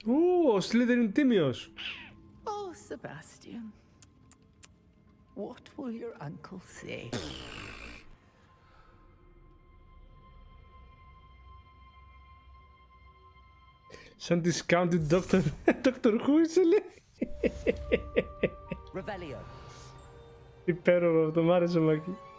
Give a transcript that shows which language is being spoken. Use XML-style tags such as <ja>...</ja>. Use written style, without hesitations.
<el>Ο Slytherin τίμιος.</el> <en>Oh, Sebastian. What will your uncle say?</en> <el>Σαν</el> <en>discounted Doctor Who</en> <el>είσαι λέει.</el> <en>Revelio.</en> <el>Υπέροχο αυτό, μ' άρεσε Μάκη.</el>